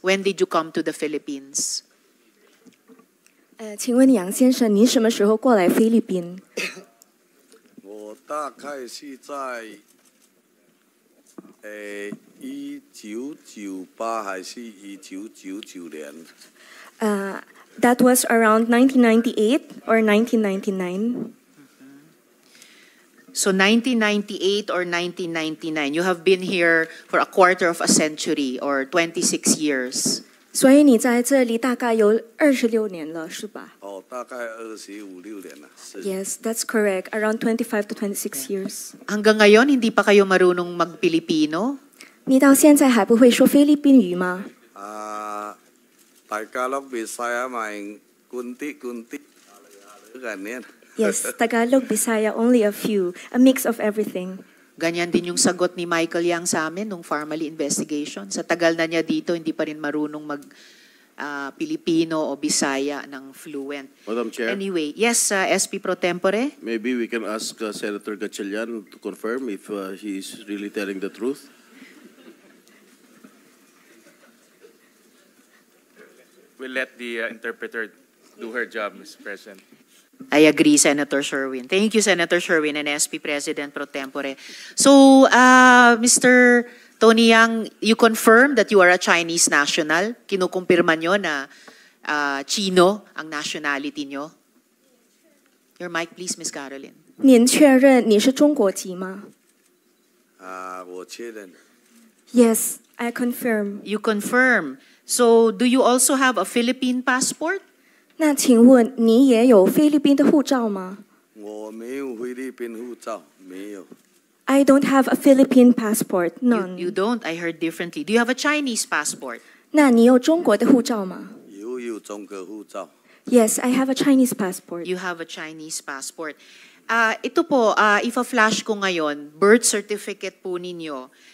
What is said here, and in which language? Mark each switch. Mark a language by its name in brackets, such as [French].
[English] When did you come to the Philippines? [Chinese] 请问杨先生，您什么时候过来菲律宾？我大概是在1998还是1999年。 [English] That was around 1998 or 1999. So 1998 or 1999, you have been here for a quarter of a century or 26 years. [Chinese] 所以你在这里大概有26年了，是吧？哦，大概25、26年了。 [English] Yes, that's correct. Around 25 to 26 years. [Filipino] Hanggang ngayon, hindi pa kayo marunong mag-Pilipino? [Chinese] 你到现在还不会说菲律宾语吗？大家樂Bisaya咪kunti-kunti ganyan. [English] Yes, Tagalog, Bisaya, only a few, a mix of everything. [Filipino] Ganyan din yung sagot ni Michael Yang sa amin nung Farmally Investigation. Sa tagal na niya dito, hindi pa rin marunong mag-Pilipino o Bisaya ng fluent. [English] Madam Chair. Anyway, yes, SP Pro Tempore? Maybe we can ask Senator Gatchalian to confirm if he is really telling the truth. We'll let the interpreter do her job, Mr. President. I agree, Senator Sherwin. Thank you, Senator Sherwin and SP President Pro Tempore. So, Mr. Tony Yang, you confirm that you are a Chinese national? [Filipino] Kinukumpirma nyo na Chino ang nationality nyo? Your mic, please, Ms. Caroline. [Chinese] 您确认你是中国籍吗？我确认。 [English] Yes, I confirm. You confirm. So, do you also have a Philippine passport? [Chinese] 那请问你也有菲律宾的护照吗？我没有菲律宾护照，没有。 [English] I don't have a Philippine passport. None. You don't? I heard differently. Do you have a Chinese passport? [Chinese] 那你有中国的护照吗？有中国护照。 [English] Yes, I have a Chinese passport. You have a Chinese passport. [Filipino] Ito po, ifa-flash ko ngayon, birth certificate po ninyo.